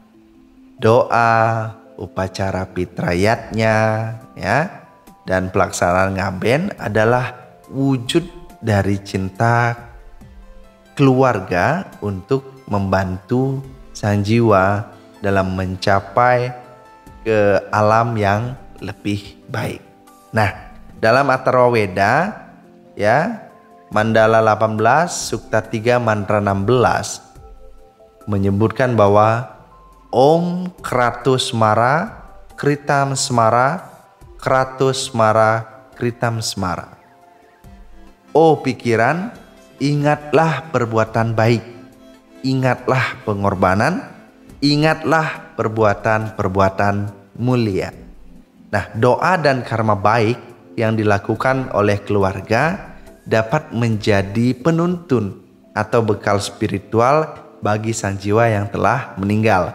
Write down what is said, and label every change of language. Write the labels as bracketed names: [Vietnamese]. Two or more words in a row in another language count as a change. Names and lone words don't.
[Indonesian] Doa, upacara pitrayatnya, ya, dan pelaksanaan ngaben adalah wujud dari cinta keluarga untuk membantu sang jiwa dalam mencapai ke alam yang lebih baik. Nah, dalam Atharva Weda, ya, Mandala 18 Sukta 3 Mantra 16 menyebutkan bahwa [Sanskrit] Om Kratos Smara Kritam Smara Kratos Smara Kritam Smara. [Indonesian] Oh pikiran, ingatlah perbuatan baik, ingatlah pengorbanan, ingatlah perbuatan-perbuatan mulia. Nah, doa dan karma baik yang dilakukan oleh keluarga dapat menjadi penuntun atau bekal spiritual bagi sang jiwa yang telah meninggal.